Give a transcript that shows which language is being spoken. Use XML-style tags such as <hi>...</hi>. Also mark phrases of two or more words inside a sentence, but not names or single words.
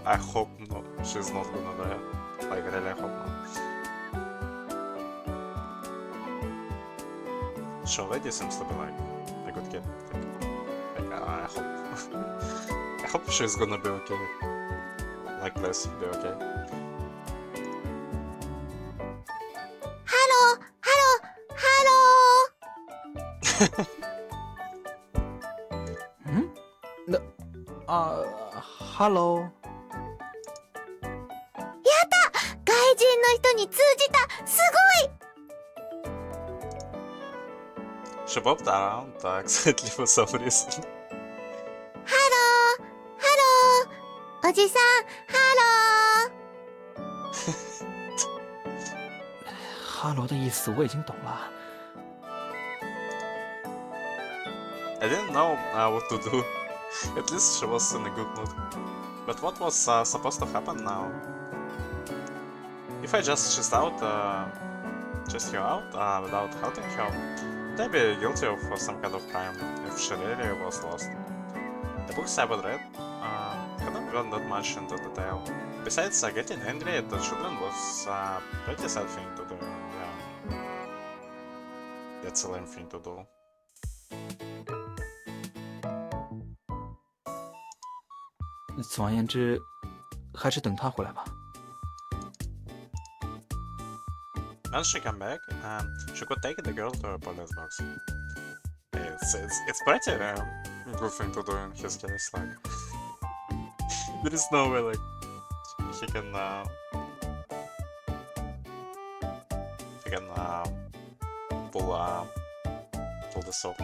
<en>I hope no, she's not gonna die. Like, really, I hope not. She already seems to be like a good kid. Like, I hope. I hope she's gonna be okay. Like this, be okay.</en> <ja>ハロー、ハロー、ハロー。</ja> <zh>嗯？那哈喽。</zh> <ja>外人の人に通じた！すごい！</ja> <en>She popped around exactly for some reason.</en> <ja>ハロー、ハロー。おじさん、ハ</ja> <zh>哈喽的意思我已经懂了。</zh> <en>I didn't know what to do. At least she was in a good mood. But what was supposed to happen now? If I just chased her out without helping her, would I be guilty of some kind of crime if she really was lost? The books I would read hadn't gone that much into detail. Besides, getting angry at the children was a pretty sad thing to do. Yeah. That's a lame thing to do.</en> <zh>总而言之，还是等他回来吧。</zh> <en>Once she came back, she could take the girl to a police box. It's pretty good thing to do in his case. Like, there is no way like he can pull this off.</en>